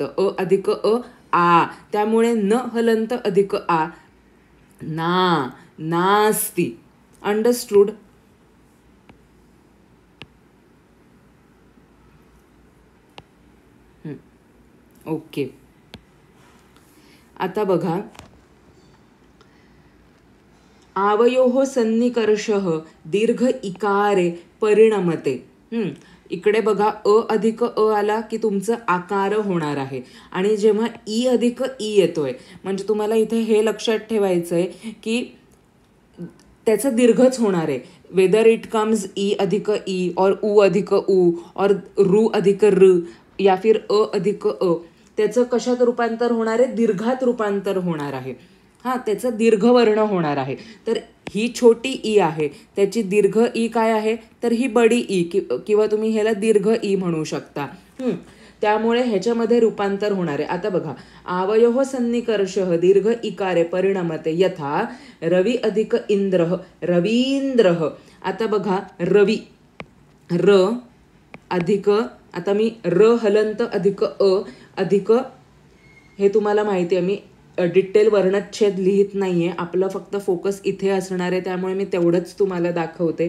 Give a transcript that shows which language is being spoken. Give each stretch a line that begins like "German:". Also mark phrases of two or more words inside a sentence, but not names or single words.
Marathi: अ अधिक अ आ, त्यामुळे न हलंत अधिक आ, ना, नास्ति.
English: Understood. Okay.
Marathi: आता बघा
Sanskrit: आवयोः सन्निकर्षः दीर्घ इकारे परिणमते.
Marathi: इकडे बघा अ अधिक अ आला की तुमचं आकार होणार आहे. आणि जेव्हा ई अधिक ई येतोय, म्हणजे तुम्हाला इथे हे लक्षात ठेवायचं आहे की त्याचं दीर्घच होणार आहे.
English: whether it comes
Marathi: ई अधिक ई और उ अधिक उ और रु अधिक र
Hindi: या फिर
Marathi: अ अधिक अ, त्याचं कशात रूपांतर होणार आहे, दीर्घात रूपांतर होणार आहे. हां, त्याचं दीर्घ वर्ण होणार आहे. तर ही छोटी ई आहे, त्याची दीर्घ ई काय आहे, तर ही बडी ई किंवा तुम्ही ह्याला दीर्घ ई म्हणू शकता. त्यामुळे ह्याच्यामध्ये रूपांतर होणार आहे. आता बघा
Sanskrit: आवयोः सन्निकर्षः दीर्घ इकारे परिणमते यथा रवी अधिक इंद्रः रवींद्रः.
Marathi: आता बघा रवी, र अधिक, आता मी र हलंत अधिक अ अधिक, हे तुम्हाला माहिती आहे मी डिटेल वर्णच्छेद लिहित नाहीये, आपलं फक्त फोकस इथे असणार आहे, त्यामुळे मी तेवढंच तुम्हाला दाखवते.